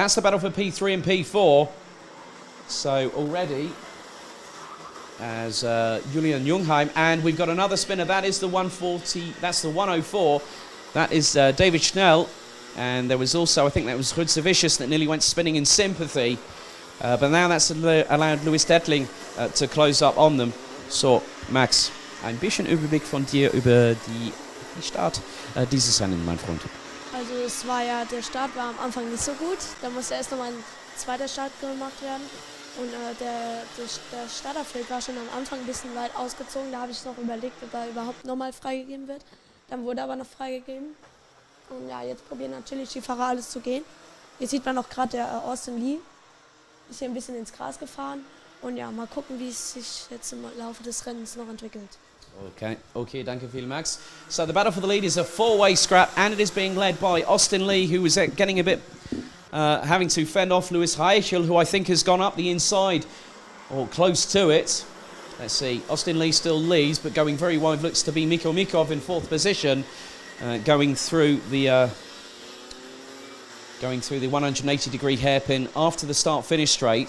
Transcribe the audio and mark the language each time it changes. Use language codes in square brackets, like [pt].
[en] That's the battle for P3 and P4. So already as Julian Jungheim, and we've got another spinner. That is the 140, that's the 104. That is David Schnell, and there was also, I think that was Rutzevicius that nearly went spinning in sympathy. But now that's allowed Louis Detling to close up on them. [de] So, Max, ein bisschen Überblick von dir über die Start dieses Rennen, mein Freund. Also es war ja, der Start war am Anfang nicht so gut. Da musste erst nochmal ein zweiter Start gemacht werden. Und der Starterfeld war schon am Anfang ein bisschen weit ausgezogen. Da habe ich noch überlegt, ob da überhaupt nochmal freigegeben wird. Dann wurde aber noch freigegeben. Und ja, jetzt probieren natürlich die Fahrer alles zu gehen. Hier sieht man auch gerade der Austin Lee. Ist hier ein bisschen ins Gras gefahren. Und ja, mal gucken, wie es sich jetzt im Laufe des Rennens noch entwickelt. Okay, danke viel, Max. [en] So the battle for the lead is a 4-way scrap, and it is being led by Austin Lee, who is getting a bit, having to fend off Louis Reichel, who I think has gone up the inside, or close to it. Let's see, Austin Lee still leads, but going very wide looks to be Mikko Mikov in 4th position, going through the 180-degree hairpin after the start-finish straight.